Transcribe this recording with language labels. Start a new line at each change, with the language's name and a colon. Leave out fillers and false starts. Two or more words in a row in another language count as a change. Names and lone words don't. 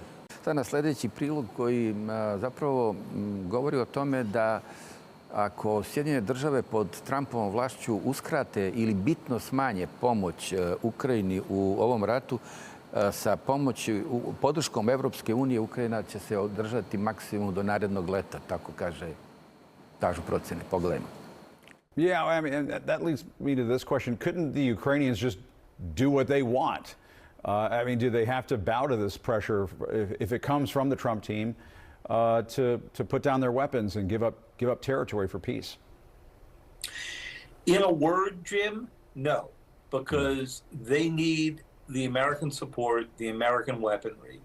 Serbian: Sad na sljedeći prilog koji zapravo govori o tome da ako Sjedinjene države pod Trumpovom vlašću uskrate ili bitno smanje pomoć Ukrajini u ovom ratu, sa podrškom Evropske unije Ukrajina će se održati maksimum do narednog leta, tako kažu procjene. Pogledajmo.
English: Yeah, I mean, that leads me to this question. Couldn't the Ukrainians just do what they want? I mean, do they have to bow to this pressure if it comes from the Trump team to put down their weapons and give up territory for peace? In a word, Jim, no, because they need the American support, the American weaponry.